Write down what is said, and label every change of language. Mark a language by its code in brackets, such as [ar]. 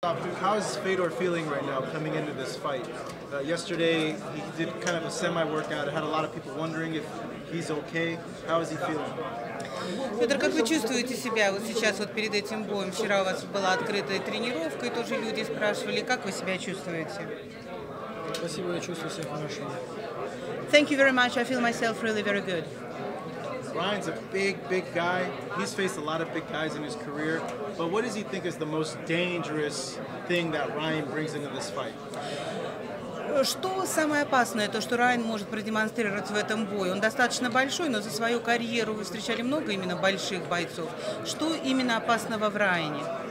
[en] How's Fedor feeling right now coming into this fight? Yesterday he did kind of a semi-workout. It had a lot of people wondering if he's okay. How is he feeling? [ru] Федор, как вы чувствуете себя вот сейчас, вот перед этим боем? Вчера у вас была открытая тренировка, и тоже люди спрашивали, как вы себя чувствуете? Спасибо, я чувствую себя хорошо. [en] Thank you very much. I feel myself really very good. Ryan's a big guy. He's faced a lot of big guys in his career. But what does he think is the most dangerous thing that Ryan brings into this fight? [ru] Что самое опасное, то, что Райан может продемонстрировать в этом бою? Он достаточно большой, но за свою карьеру вы встречали много именно больших бойцов. Что именно опасного в Райане?